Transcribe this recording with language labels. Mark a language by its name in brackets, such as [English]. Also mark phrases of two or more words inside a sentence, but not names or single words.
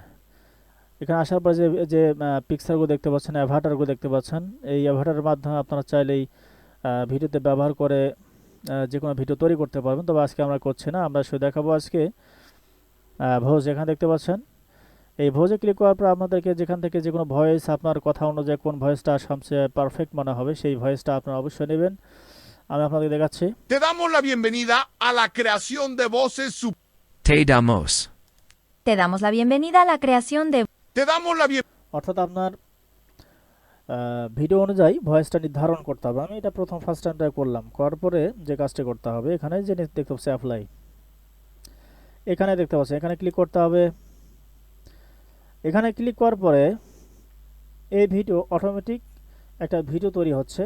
[Bangla] এখানে আসার পরে যে পিকচারগুলো দেখতে পাচ্ছেন, অ্যাভাটারগুলো দেখতে পাচ্ছেন, এই অ্যাভাটারের মাধ্যমে আপনারা চাইলেই ভিডিওতে ব্যবহার করে যে কোনো ভিডিও তৈরি করতে পারবেন। তবে আজকে আমরা করছি না, আমরা শুধু দেখাবো আজকে ভোজ। এখানে দেখতে পাচ্ছেন, এই ভোজে ক্লিক করার পর আপনাদেরকে যেখান থেকে যে কোনো ভয়েস, আপনার কথা অনুযায়ী কোন ভয়েসটা সবচেয়ে পারফেক্ট মনে হবে সেই ভয়েসটা আপনারা অবশ্যই নেবেন। আমি আপনাদের দেখাচ্ছি। [Spanish] Te damos la bienvenida a la creación de voces. Te damos. Te damos la bienvenida a la creación de Te damos la bienvenida. [Bangla] অর্থাৎ আপনার ভিডিও অনুযায়ী ভয়েসটা নির্ধারণ করতে হবে। আমি এটা প্রথম [English] first time try [Bangla] করলাম, করার পরে যে কাজটা করতে হবে, এখানে যে দেখতে পাচ্ছি অ্যাপ্লাই, এখানে দেখতে পাচ্ছি, এখানে ক্লিক করতে হবে। এখানে ক্লিক করার পরে এই ভিডিও অটোমেটিক একটা ভিডিও তৈরি হচ্ছে।